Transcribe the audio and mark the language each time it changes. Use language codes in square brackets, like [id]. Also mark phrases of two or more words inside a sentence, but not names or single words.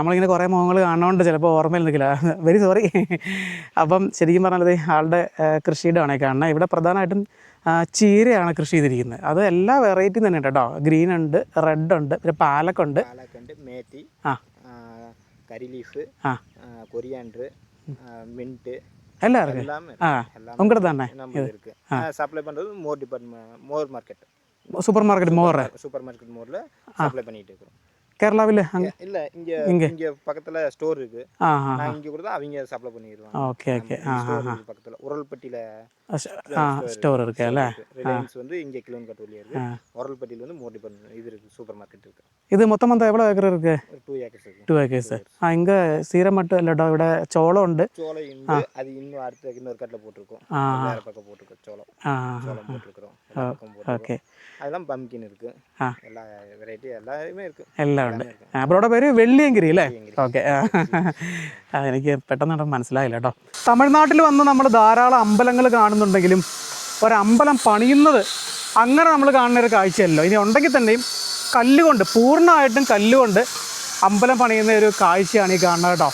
[ml] നമ്മളിങ്ങനെ കുറേ മുഖങ്ങൾ കാണുന്നതുകൊണ്ട് ചിലപ്പോൾ ഓർമ്മയിൽ നിൽക്കില്ല, [en] very sorry. [ml] അപ്പം ശരിക്കും പറഞ്ഞാൽ ആളുടെ കൃഷിയിടമാണ് കാണുന്നത്. ഇവിടെ പ്രധാനമായിട്ടും ചീരയാണ് കൃഷി ചെയ്തിരിക്കുന്നത്. അത് എല്ലാ വെറൈറ്റിയും തന്നെ ഉണ്ട് കേട്ടോ. ഗ്രീൻ ഉണ്ട്, റെഡ് ഉണ്ട്, പിന്നെ പാലക്കുണ്ട്, [en] മേത്തി, curry leaf, coriander, mint [ta] எல்லாம் இருக்கு. உங்கள்கிட்ட தானே சப்ளை பண்ணுறது மோர் டிபார்ட்மெண்ட், மோர் மார்க்கெட், [en] super market [ta] மோரில் சப்ளை பண்ணிட்டு இருக்கிறோம். கேரளாவில் இல்லை, இங்கே பக்கத்தில் ஸ்டோர் இருக்குது. நான் இங்கே கொடுத்தா அவங்க சப்ளை பண்ணிடுவாங்க. [en] okay okay. [ta] பக்கத்தில் உரல்பட்டியில் ஸ்டோர் இருக்கு அல்ல. ரிலையன்ஸ் வந்து இங்கே கிலோமீட்டர் வழியாக இருக்குது. உரல்பட்டியில் வந்து மோர் டிபார்ட்மெண்ட் இது இருக்குது, [en] super market [ta] இருக்குது. இது மொத்தம் வந்து எவ்வளோ ஏக்கர் இருக்குது? 2 acres இருக்குது. 2 acres. இங்கே சீரை மட்டும் இல்லைடா, [ml] ഇവിടെ சோளம் ഉണ്ട്. [ta] சோளம் ഉണ്ട്, அது இன்னும் அடுத்த இன்னொரு கட்டில் போட்டிருக்கோம், வேறு பக்கம் போட்டிருக்கோம். சோளம் போட்டிருக்கிறோம். ஓகே. அதெல்லாம் பம்கின் இருக்குது, எல்லா வெரைட்டி எல்லாமே இருக்குது. [ml] എല്ലാം ഉണ്ട്. അവരുടെ പേര് വെള്ളിയങ്കിരി അല്ലേ? ഓക്കെ. എനിക്ക് പെട്ടെന്ന് മനസ്സിലായില്ല കേട്ടോ. തമിഴ്നാട്ടിൽ വന്ന് നമ്മൾ ധാരാളം അമ്പലങ്ങൾ കാണുന്നുണ്ടെങ്കിലും ഒരമ്പലം പണിയുന്നത് അങ്ങനെ നമ്മൾ കാണുന്ന ഒരു കാഴ്ചയല്ലോ. ഇനി ഉണ്ടെങ്കിൽ തന്നെയും കല്ലുകൊണ്ട്, പൂർണ്ണമായിട്ടും കല്ലുകൊണ്ട് അമ്പലം പണിയുന്ന ഒരു കാഴ്ചയാണ് ഈ കാണുന്നത് കേട്ടോ.